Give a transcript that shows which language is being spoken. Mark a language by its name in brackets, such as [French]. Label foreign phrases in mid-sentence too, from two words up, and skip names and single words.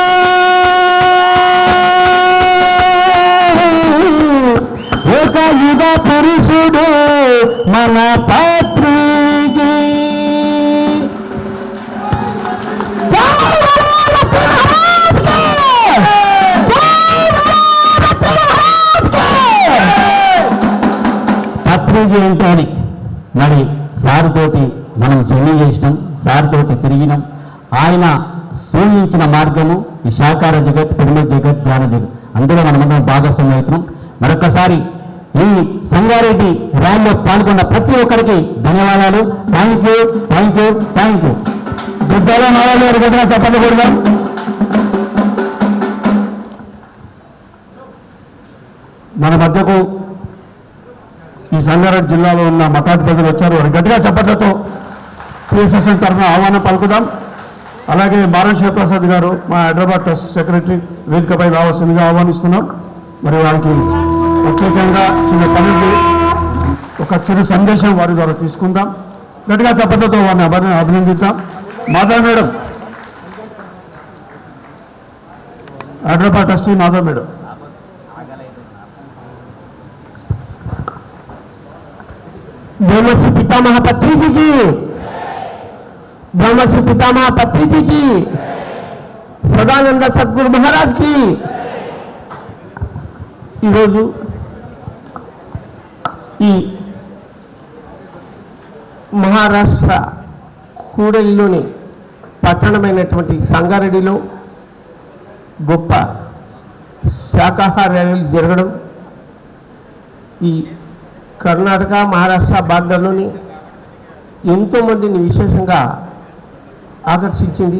[Telugu] ఒక యుగ పురుషుడు మన పత్రిజీ పత్రిజీ ఏంటని మరి సార్ తోటి మనం జర్నీ చేసినాం, సార్ తోటి తిరిగినాం. ఆయన సూచించిన మార్గము ఈ శాకార జగత్, పిరమిడ్ జగత్, ధ్యాన జగత్, అందులో మనమందరం భాగస్వామ్యం అవుతున్నాం. మరొకసారి ఈ సంగారెడ్డి ర్యాలీలో పాల్గొన్న ప్రతి ఒక్కరికి ధన్యవాదాలు. [English] thank you, thank you, thank you. [Telugu] గుడ్డల నారాయణ గారి దగ్గర చెప్పండి కూడా. మన మధ్యకు ఈ సంగారెడ్డి జిల్లాలో ఉన్న మతాధిపతులు వచ్చారు. వారు గట్టిగా చప్పట్లతో పిఎస్ఎస్ఎన్ తరఫున ఆహ్వానం పలుకుదాం. అలాగే మారం శివప్రసాద్ గారు మా హైదరాబాద్ [English] trust secretary [Telugu] వేదికపై రావాల్సిందిగా ఆహ్వానిస్తున్నాం. మరి వారికి ప్రత్యేకంగా చిన్న పనులు ఒక చిరు సందేశం వారి ద్వారా తీసుకుందాం. గట్టిగా చప్పట్లతో వారిని అభినందిద్దాం. మాధవ్ మేడం, హైదరాబాద్ ట్రస్టీ మాధవ్ మేడం. [Hindi] ब्रह्मश्री पितामह पत्रिजी की, ब्रह्मश्री पितामह पत्रिजी की, सदानंद सद्गुरु महाराज की. [Telugu] ఈరోజు ఈ మహారాష్ట్ర కూడలిలోని పట్టణమైనటువంటి సంగారెడ్డిలో గొప్ప శాకాహార ర్యాలీలు జరగడం ఈ కర్ణాటక మహారాష్ట్ర బార్డర్లోని ఎంతోమందిని విశేషంగా ఆకర్షించింది.